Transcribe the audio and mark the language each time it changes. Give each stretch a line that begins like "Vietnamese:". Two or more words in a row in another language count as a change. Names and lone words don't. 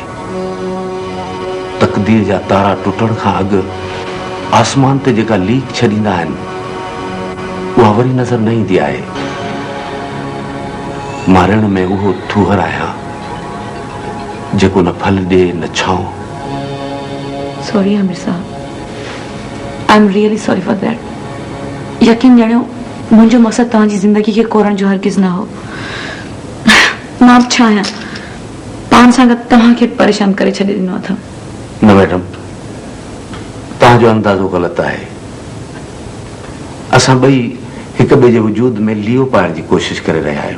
Sindhi: तक़दीर जा तारा टुटण खां अॻु आसमान ते जेका लीक छॾींदा आहिनि उहा वरी नज़र न ईंदी आहे। मारण में उहो थूहर आहियां जेको न फल ॾे न छांव। सॉरी हमीद साहब,
English: I am really sorry for that.
Sindhi: यकीन ॼाणियो मुंहिंजो मक़सदु तव्हांजी ज़िंदगी खे कोरण जो हरगिज़ न हो। मां छा आहियां पाण सां गॾु तव्हांखे परेशान करे छॾे ॾिनो अथव। न मैडम तव्हांजो अंदाज़ो ग़लति आहे। असां ॿई हिक ॿिए जे वजूद में लीओ पाइण जी कोशिशि करे रहिया आहियूं।